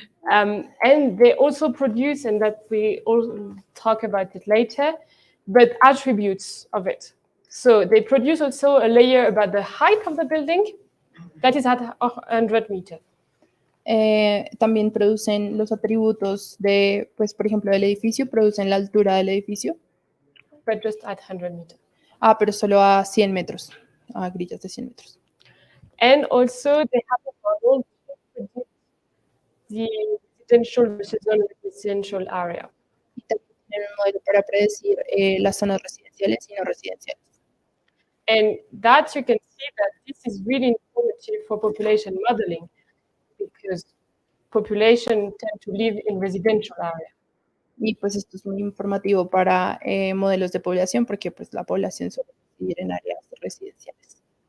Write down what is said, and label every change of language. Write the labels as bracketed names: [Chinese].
[English] And they also produce, and that we all talk about it later, but attributes of it. So they produce also a layer about the height of the building that is at 100 meters. [Spanish] También producen los atributos de, pues, por ejemplo, del edificio, producen la altura del edificio. [English] But just at 100 meters. [Spanish] Pero solo a 100 metros, a grillas de 100 metros. [English] And also they have a model to predict the residential versus non-residential area. [Spanish] Y también tienen un modelo para predecir las zonas residenciales y no residenciales. [English] And that you can see that this is really informative for population modeling because population tend to live in residential area. [Spanish] Y pues esto es muy informativo para modelos de población porque pues la población suele vivir en áreas residenciales.